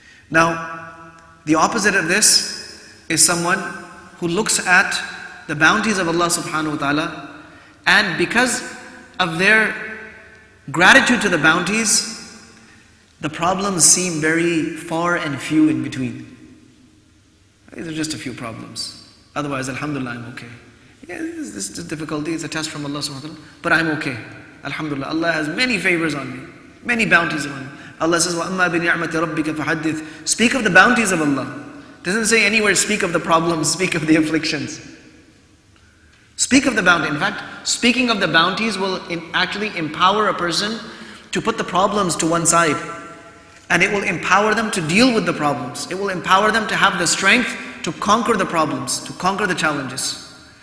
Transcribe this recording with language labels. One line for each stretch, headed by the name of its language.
English: Now, the opposite of this is someone who looks at the bounties of Allah subhanahu wa ta'ala, and because of their gratitude to the bounties, the problems seem very far and few in between. These are just a few problems. Otherwise, alhamdulillah, I'm okay. Yeah, this is a difficulty, it's a test from Allah subhanahu wa ta'ala, but I'm okay. Alhamdulillah, Allah has many favors on me, many bounties on me. Allah says,
Arabic: وَأَمَّا بِنِعْمَةِ رَبِّكَ فَحَدِّثْ.
English: Speak of the bounties of Allah. Doesn't say anywhere, speak of the problems, speak of the afflictions. Speak of the bounty. In fact, speaking of the bounties will actually empower a person to put the problems to one side. And it will empower them to deal with the problems. It will empower them to have the strength to conquer the problems, to conquer the challenges.